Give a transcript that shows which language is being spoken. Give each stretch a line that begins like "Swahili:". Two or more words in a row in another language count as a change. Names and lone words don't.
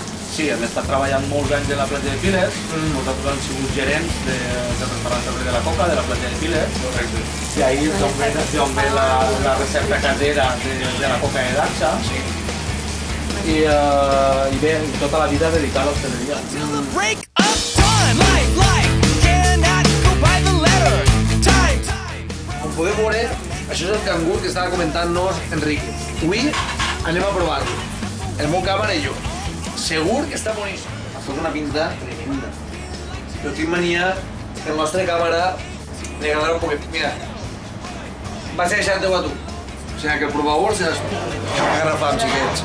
Catalan: Sí, hem estat treballant molts anys a la platja de Piles. Nosaltres hem sigut gerents del restaurant Cervell de la Coca, de la platja de Piles. Correcte. I ahir és d'on ve la recepta casera de la Coca de Daxa. I bé, tota la vida dedicada a l'hostaleria. Break up time, life, cannot go by the letter. Time. Com podeu veure, això és el cangur que estava comentant-nos Enrique. Avui anem a provar-lo. El meu càmera i jo. Segur que està boníssim. Ha fet una pinta tremenda. Però tinc mania que el nostre càmera li agradarà un poquet. Mira, vaig a deixar-te-ho a tu. O sigui que el provador se n'agarra fam, xiquets.